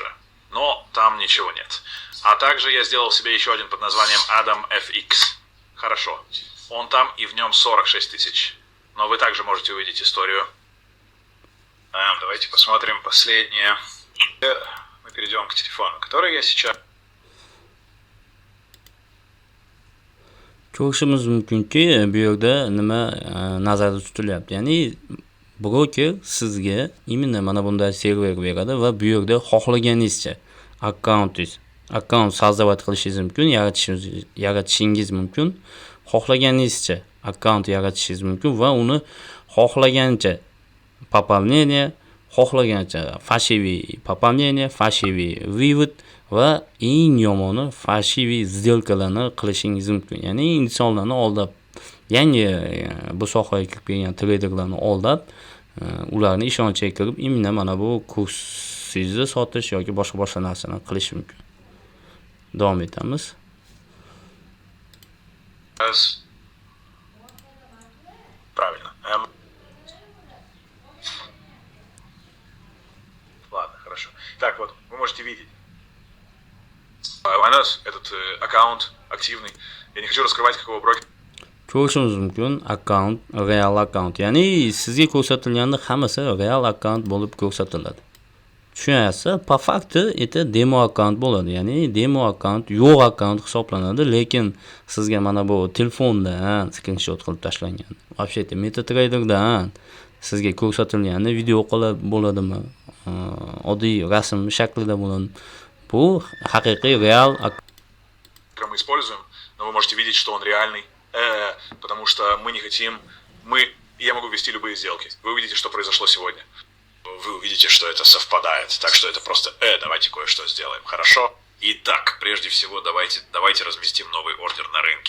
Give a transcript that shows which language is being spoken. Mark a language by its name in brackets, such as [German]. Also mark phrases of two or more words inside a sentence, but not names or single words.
[Russian] Но там ничего нет. А также я сделал себе еще один под названием Adam FX. Хорошо. Он там и в нем 46 тысяч. Но вы также можете увидеть историю. Давайте посмотрим последнее. Мы перейдем к телефону, который я сейчас... [Uzbek] Ko'rishimiz mumkinki, bu yerda nima nazarda tutilyapti. Ya'ni broker sizga imенно mana bunday server beradi va bu yerda xohlaganingizcha akkaunt sozdавать qilishingiz mumkin, yaratishingiz mumkin. Xohlaganingizcha akkaunt yaratishingiz mumkin va uni xohlagancha пополнение, xohlagancha [Russian] фальшивый пополнение, фальшивый вывод [Uzbek] va eng yomoni [Russian] фальшивый сделкаlarni [Uzbek] qilishingiz mumkin. Ya'ni insonlarni aldab, yangi bu sohaga kirib kelgan traderlarni aldab, ularni ishonchiga kirib, imенно mana bu kursingizni sotish yoki boshqa narsalarni qilish mumkin. Davom etamiz. [Russian] Правильно. Ладно, хорошо. Так вот, вы можете видеть. У нас этот аккаунт активный. Я не хочу раскрывать, какого брокера. [Uzbek] Ko'rishimiz mumkin, akkaunt, real akkaunt. Ya'ni sizga ko'rsatilganda hammasi real akkaunt bo'lib ko'rsatiladi. Tushunyapsiz? [Russian] По факту это [Uzbek] demo akkaunt bo'ladi. Ya'ni demo akkaunt yo'q akkaunt hisoblanadi, lekin sizga mana bu telefondan screenshot qilib tashlangan. Вообще-то MetaTrader'dan sizga ko'rsatilgani video qilib bo'ladimi? Oddiy rasm shaklida bo'ladimi? Bu haqiqiy real [Russian] мы используем, но вы можете видеть, что он реальный, потому что мы не хотим, я могу вести любые сделки. Вы увидите, что произошло сегодня. Вы увидите, что это совпадает. Так что это просто, давайте кое-что сделаем, хорошо? Итак, прежде всего, давайте разместим новый ордер на рынке.